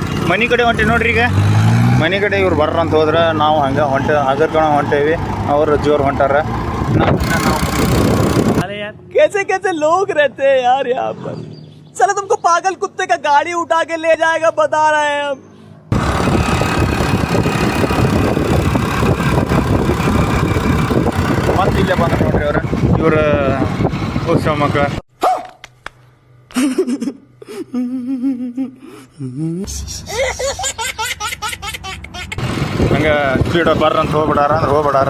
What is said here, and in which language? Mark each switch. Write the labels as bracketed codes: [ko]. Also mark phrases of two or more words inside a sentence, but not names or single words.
[kn] ಮನೆ ಕಡೆ ಹೊಂಟೆ ನೋಡ್ರಿ. ಈಗ ಮನೆ ಕಡೆ ಇವ್ರು ಬರ್ರ ಅಂತ ಹೋದ್ರೆ ನಾವು ಹಂಗೆ ಹಗರ್ಕಣ ಹೊಂಟೇವಿ. ಅವರು ಜೋರು ಹೊಂಟಾರ. [hi] कैसे कैसे लोग रहते हैं यार यहाँ पर. साला तुमको पागल कुत्ते का गाड़ी उठा के ले जाएगा बता रहे हैं हम. [kn] ಮತ್ತೆ ಇಲ್ಲೇ ಬಂದ ನೋಡ್ರಿ ಅವ್ರ ಇವ್ರ ಉತ್ಸವ ಮಕ್ಕಳ. ಹಂಗೆ ಸ್ಪೀಡ್ ಬರ್ರ ಅಂತ ಹೋಗ್ಬಿಡಾರ ಅಂದ್ರೆ ಹೋಗ್ಬಿಡಾರ.